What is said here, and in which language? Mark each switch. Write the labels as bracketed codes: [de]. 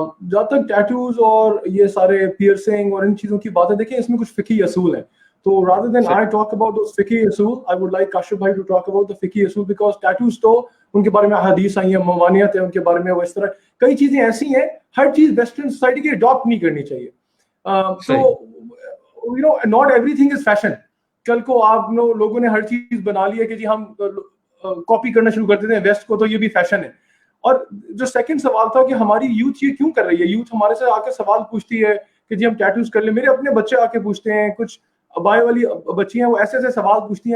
[ur] جہاں تک ٹیٹوز اور یہ سارے پیئرسنگ اور ان چیزوں کی باتیں، دیکھیں اس میں کچھ فقہی اصول ہیں. تو [en] rather than I talk about those fiqhi usul, I would like Kashif bhai to talk about the fiqhi usul, because tattoos [ur] تو ان کے بارے میں حدیث آئی ہیں، ممانعت ہے ان کے بارے میں. وہ اس طرح کئی چیزیں ایسی ہیں، ہر چیز ویسٹرن سوسائٹی کی اڈاپٹ نہیں کرنی چاہیے. [en] تو you know not everything is fashion. [ur] کل کو آپ لوگوں نے ہر چیز بنا لی ہے کہ جی ہم کاپی کرنا شروع کر دیتے ہیں ویسٹ کو، تو یہ بھی فیشن ہے. اور جو سیکنڈ سوال تھا کہ ہماری یوتھ یہ کیوں کر رہی ہے، یوتھ ہمارے سے آ کے سوال پوچھتی ہے کہ جی ہم ٹیٹوز کر لیں. میرے اپنے بچے آ کے پوچھتے ہیں، کچھ بائے والی بچی ہیں، وہ ایسے ایسے سوال پوچھتی ہیں.